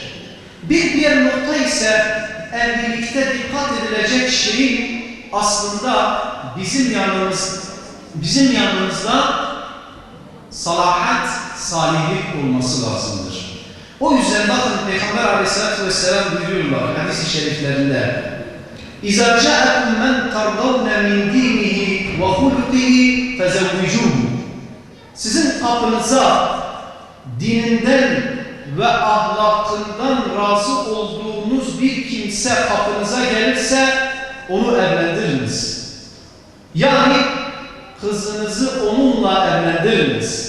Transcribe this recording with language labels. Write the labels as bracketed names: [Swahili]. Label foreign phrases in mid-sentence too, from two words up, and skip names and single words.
[Turkish] Bir diğer nokta ise evlilikte dikkat edilecek şeyin aslında bizim yanımızda salahat, salihlik olması lazımdır. O yüzden bakın Peygamber [Arabic] عليه الصلاة والسلام [Turkish] buyuruyorlar hadis-i şeriflerinde [Arabic] اِذَا جَاءَكُمْ مَنْ تَرْضَوْنَ مِنْ دِينِهِ وَخُلُقِهِ فَزَوِّجُوهُ. [Turkish] Sizin kapınıza dininden ve ahlakından razı olduğunuz bir kimse kapınıza gelirse onu evlendiriniz. Yani kızınızı onunla evlendiriniz.